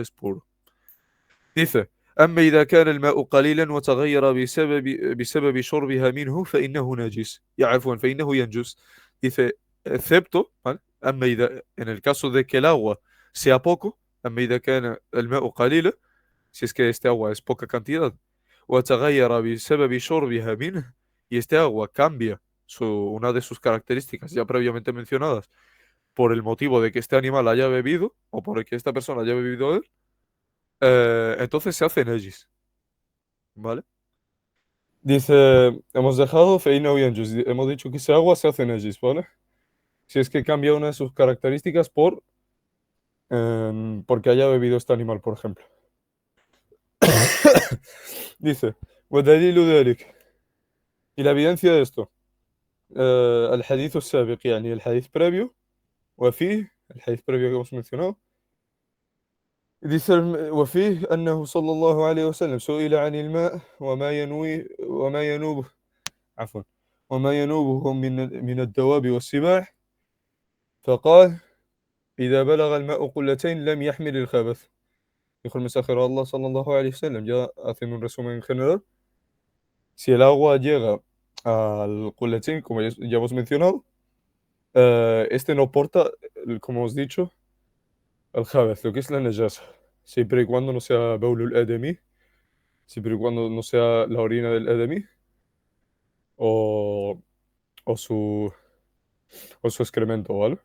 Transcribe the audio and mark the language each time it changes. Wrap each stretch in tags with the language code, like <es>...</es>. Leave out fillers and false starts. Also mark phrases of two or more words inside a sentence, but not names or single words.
<es>Es puro. Dice,</es> <ar>أما إذا كان الماء قليلا وتغير بسبب شربها منه فإنه نجس. Ya, عفوا, فإنه ينجس.</ar> <es>Dice, excepto, ¿vale? En el caso de que el agua sea poco,</es> <ar>أما إذا كان الماء قليلا,</ar> <es>si es que este agua es poca cantidad,</es> <ar>وتغير بسبب شربها منه,</ar> <es>y este agua cambia una de sus características ya previamente mencionadas por el motivo de que este animal haya bebido o por el que esta persona haya bebido él, entonces se hace nejis, ¿vale? Dice, hemos dejado feina bien, hemos dicho que ese agua se hace nejis, ¿vale? Si es que cambia una de sus características porque haya bebido este animal, por ejemplo. Dice,</es> <ar>ودليل ذلك,</ar> <es>y la evidencia de esto,</es> <ar>الحديث السابق, يعني الحديث previo, وفيه,</ar> <es>el hadith previo que hemos mencionado, dice,</es> <ar>وفيه أنه صلى الله عليه وسلم سئل عن الماء وما ينوبه، عفوا، وما ينوبه من الدواب والسباع، فقال إذا بلغ الماء قلتين لم يحمل الخبث.</ar> <es>Dijo el mensajero de Allah</es> <ar>صلى الله عليه وسلم,</ar> <es>ya haciendo un resumen en general, si el agua llega al qulatain, como ya hemos mencionado, este no porta, como hemos dicho, el khabath, lo que es la najasa, siempre y cuando no sea</es> <ar>بول الآدمي,</ar> <es>siempre y cuando no sea la orina del adami o, o su, o su excremento, ¿vale?</es>